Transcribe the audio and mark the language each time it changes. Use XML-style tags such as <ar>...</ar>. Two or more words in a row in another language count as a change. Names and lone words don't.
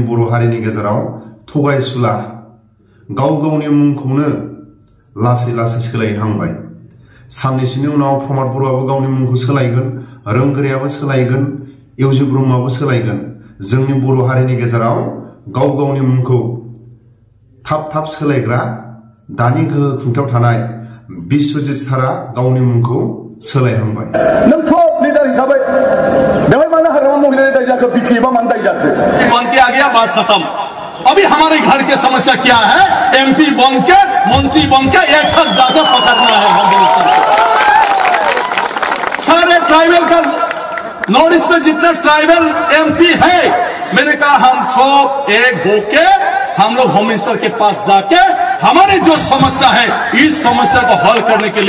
<brx>बर' हारिनि गेजेराव थगायसुला गाव गावनि मुंखौनो लासै लासै सोलायहांबाय साननैसोनि उनाव प्रमद बर'आबो गावनि मुंखौ सोलायगोन रोंगोरायाबो सोलायगोन इउजि ब्रह्मआबो सोलायगोन जोंनि बर' हारिनि गेजेराव गाव गावनि मुंखौ थाब थाब सोलायग्रा दानि गोहो खुंथायाव थानाय बिश्वजित सारा गावनि मुंखौ सोलायहांबाय नों</brx> <en>top leader</en> <brx>हिसाबै बेवहाय मानो हाग्रामा महिलानि दाय जाखो BPF मानो दाय जाखो</brx> <hi>बनते आ गया बात खत्म अभी हमारे घर की समस्या क्या है MP बन के मंत्री बन के एक साथ जाकर पकड़ना है सारे ट्राइबल का नॉर्थ ईस्ट में जितने ट्राइबल MP है मैंने कहा हम सब एक होके हम लोग</hi> <en>home minister</en> <hi>के पास जाके हमारी जो समस्या है इस समस्या को हल करने के लिए</hi>